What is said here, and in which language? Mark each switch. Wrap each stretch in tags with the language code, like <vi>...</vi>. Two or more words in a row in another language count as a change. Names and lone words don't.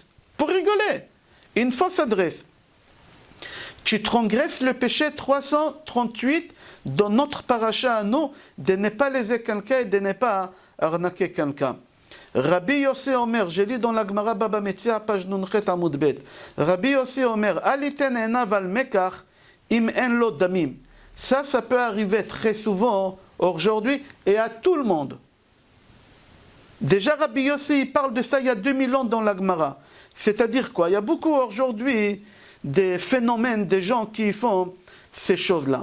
<fr>Pour rigoler. Une fausse adresse. Tu transgresses le péché 338 dans notre paracha à nous, de ne pas léser quelqu'un et de ne pas arnaquer quelqu'un.</fr> <he>רבי יוסי אומר,</he> <fr>j'ai lu dans la Gemara Baba Metzia, page</fr> <he>נון חית עמוד בית. רבי יוסי אומר אל יתן עיניו על המקח אם אין לו דמים.</he> <fr>Ça peut arriver très souvent aujourd'hui et à tout le monde. Déjà Rabbi Yossi parle de ça il y a 2000 ans dans la Gemara. C'est-à-dire quoi? Il y a beaucoup aujourd'hui des phénomènes, des gens qui font ces choses-là.</fr>